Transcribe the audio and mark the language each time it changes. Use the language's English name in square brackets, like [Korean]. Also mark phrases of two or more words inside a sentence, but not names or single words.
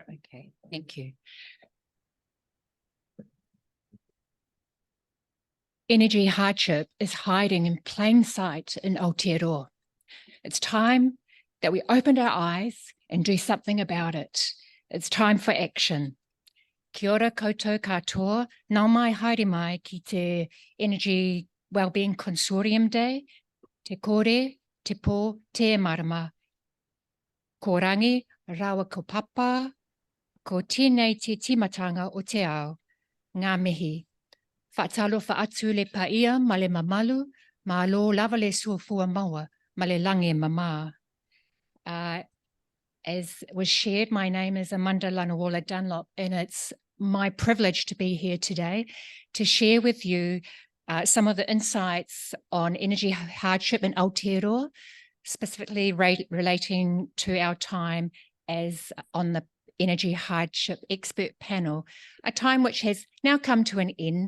[English] Okay, thank you. Energy hardship is hiding in plain sight in Aotearoa. It's time that we opened our eyes and do something about it. It's time for action. [Māori] Kia ora koutou katoa, nau mai haere mai ki te Energy Wellbeing Consortium Day, te kore, te pō, te marama. Ko rangi, rawa ko papa, ko tēnei te timatanga o te ao, ngā mihi. [Samoan] Whaatalo whaatu le paia ma le mamalu, ma alo lava le suafua maua, ma le lange mama. [English] As was shared, my name is Amanda-Lanuola Dunlop, and it's my privilege to be here today to share with you some of the insights on energy hardship in Aotearoa, specifically relating to our time as on the Energy Hardship Expert Panel, a time which has now come to an end.